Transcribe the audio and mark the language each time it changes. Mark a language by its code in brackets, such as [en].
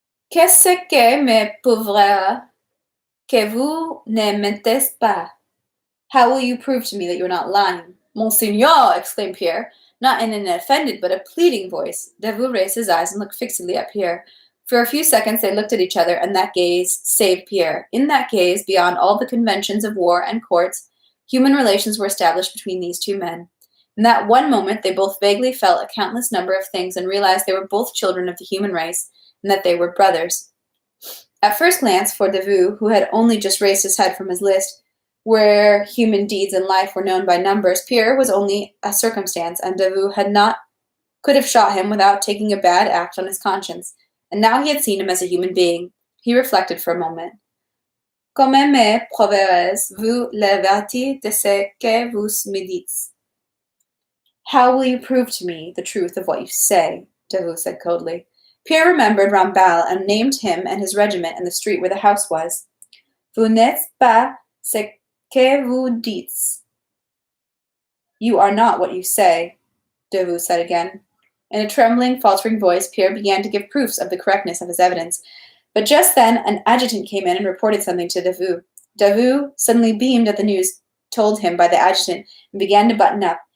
[fr] Qu'est-ce que me prouvera que vous ne mentez pas? [en] How will you prove to me that you are not lying? Monseigneur, exclaimed Pierre, not in an offended but a pleading voice. Davout raised his eyes and looked fixedly at Pierre. For a few seconds they looked at each other, and that gaze saved Pierre. In that gaze, beyond all the conventions of war and courts, human relations were established between these two men. In that one moment they both vaguely felt a countless number of things and realized they were both children of the human race, and that they were brothers. At first glance, for Davout, who had only just raised his head from his list, where human deeds and life were known by numbers, Pierre was only a circumstance, and Davout could have shot him without taking a bad act on his conscience. And now he had seen him as a human being. He reflected for a moment. [fr] Comment me prouverez-vous la vérité de ce que vous me dites? [en] How will you prove to me the truth of what you say? Davout said coldly. Pierre remembered Rambal and named him and his regiment in the street where the house was. [fr] Vous n'êtes pas ce que vous dites. [en] You are not what you say, Davout said again. In a trembling, faltering voice, Pierre began to give proofs of the correctness of his evidence. But just then, an adjutant came in and reported something to Davout. Davout suddenly beamed at the news told him by the adjutant and began to button up.